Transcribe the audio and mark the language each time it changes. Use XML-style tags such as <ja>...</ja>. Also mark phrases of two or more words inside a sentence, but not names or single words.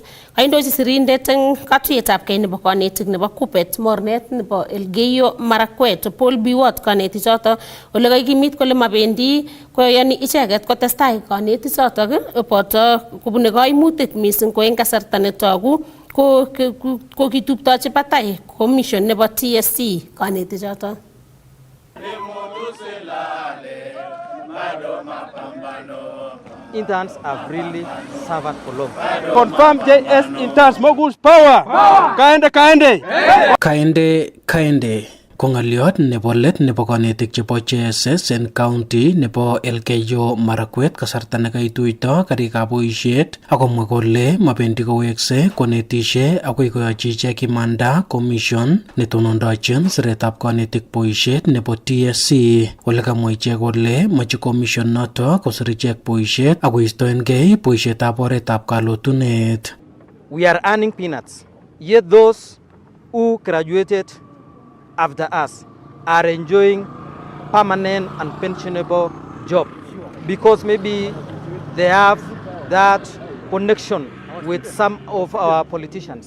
<kln>Kaindochi sirindet eng katuiyetabgei nebo konetik nebo Kupet mornet nebo Elgeyo Marakwet Paul Biwot konetichoto ole kaikimit kole mabendi koyani icheket kotestai konetichotok boto kobune kaimutik mising ko eng kasarta netogu ko kituptochi batai commission nebo TSC konetichoto.</kln> <en>Interns have really suffered for long. Confirm JS interns Mogu's power.</en> <kln>Kaende. Kaende. ko ng'oliot nebo let nebo kanetik chebo JSS en county nebo Elgeyo Marakwet kasarta nekaituito karikab boisiet akomwa kole mabendi kowekse konetishe akoi koyochi ichek imanda commission netonondochin siretab kanetik boisiet nebo TSC. Ole kamwa ichek kole moche commission noto kosir ichek boisiet akoistoengei boisietab oretab kalotunet.</kln> <en>We are earning peanuts, yet those who graduated after us are enjoying permanent and pensionable job because maybe they have that connection with some of our politicians.</en>